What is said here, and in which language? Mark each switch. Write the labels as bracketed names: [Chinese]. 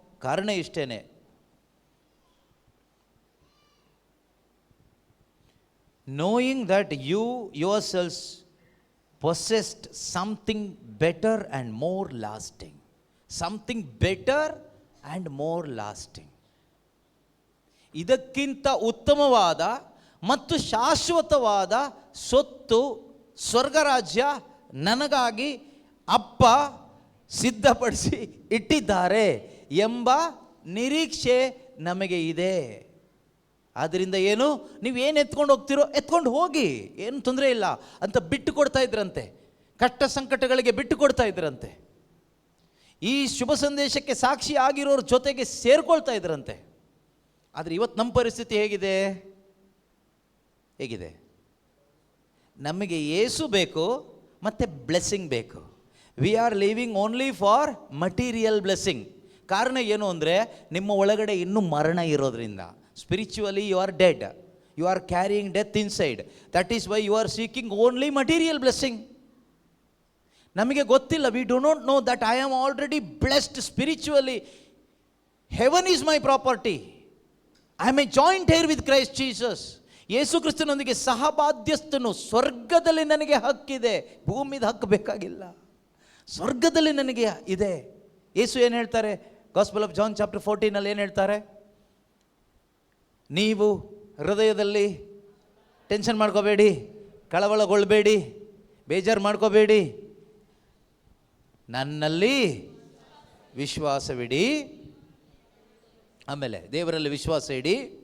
[Kannada] ಕಾರಣ ಇಷ್ಟೇನೆ, [English] knowing that you yourselves possessed something better and more lasting. Something better and more lasting. [Kannada] ಇದಕ್ಕಿಂತ ಉತ್ತಮವಾದ ಮತ್ತು ಶಾಶ್ವತವಾದ ಸೊತ್ತು, ಸ್ವರ್ಗರಾಜ್ಯ ನನಗಾಗಿ ಅಪ್ಪ ಸಿದ್ಧಪಡಿಸಿ ಇಟ್ಟಿದ್ದಾರೆ ಎಂಬ ನಿರೀಕ್ಷೆ ನಮಗೆ ಇದೆ. ಆದ್ದರಿಂದ ಏನು, ನೀವೇನು ಎತ್ಕೊಂಡು ಹೋಗ್ತಿರೋ ಎತ್ಕೊಂಡು ಹೋಗಿ, ಏನು ತೊಂದರೆ ಇಲ್ಲ ಅಂತ ಬಿಟ್ಟು ಕೊಡ್ತಾ ಇದ್ರಂತೆ. ಕಷ್ಟ ಸಂಕಟಗಳಿಗೆ ಬಿಟ್ಟು ಕೊಡ್ತಾ ಇದ್ರಂತೆ. ಈ ಶುಭ ಸಂದೇಶಕ್ಕೆ ಸಾಕ್ಷಿ ಆಗಿರೋರ ಜೊತೆಗೆ ಸೇರ್ಕೊಳ್ತಾ ಇದ್ರಂತೆ. ಆದರೆ ಇವತ್ತು ನಮ್ಮ ಪರಿಸ್ಥಿತಿ ಹೇಗಿದೆ? ಹೇಗಿದೆ? ನಮಗೆ ಯೇಸು ಬೇಕು ಮತ್ತು ಬ್ಲೆಸ್ಸಿಂಗ್ ಬೇಕು. [English] We are living only for material blessing. [Kannada] ಕಾರಣ ಏನು ಅಂದರೆ, ನಿಮ್ಮ ಒಳಗಡೆ ಇನ್ನೂ ಮರಣ ಇರೋದ್ರಿಂದ. [English] Spiritually you are dead. You are carrying death inside. That is why you are seeking only material blessing. [Kannada] ನಮಗೆ ಗೊತ್ತಿಲ್ಲ, [English] we do not know that I am already blessed spiritually. Heaven is my property. I am a joint heir with Christ Jesus. [Kannada] ಯೇಸು ಕ್ರಿಸ್ತನೊಂದಿಗೆ ಸಹಬಾಧ್ಯಸ್ಥನು. ಸ್ವರ್ಗದಲ್ಲಿ ನನಗೆ ಹಕ್ಕಿದೆ, ಭೂಮಿದ ಹಕ್ಕು ಬೇಕಾಗಿಲ್ಲ, ಸ್ವರ್ಗದಲ್ಲಿ ನನಗೆ ಇದೆ. ಯೇಸು ಏನು ಹೇಳ್ತಾರೆ? ಗಾಸ್ಪಲ್ ಆಫ್ ಜಾನ್ ಚಾಪ್ಟರ್ 14 ಏನು ಹೇಳ್ತಾರೆ? ನೀವು ಹೃದಯದಲ್ಲಿ ಟೆನ್ಷನ್ ಮಾಡ್ಕೋಬೇಡಿ, ಕಳವಳಗೊಳ್ಬೇಡಿ, ಬೇಜಾರು ಮಾಡ್ಕೋಬೇಡಿ, ನನ್ನಲ್ಲಿ ವಿಶ್ವಾಸವಿಡಿ, ಆಮೇಲೆ ದೇವರಲ್ಲಿ ವಿಶ್ವಾಸ ಇಡಿ.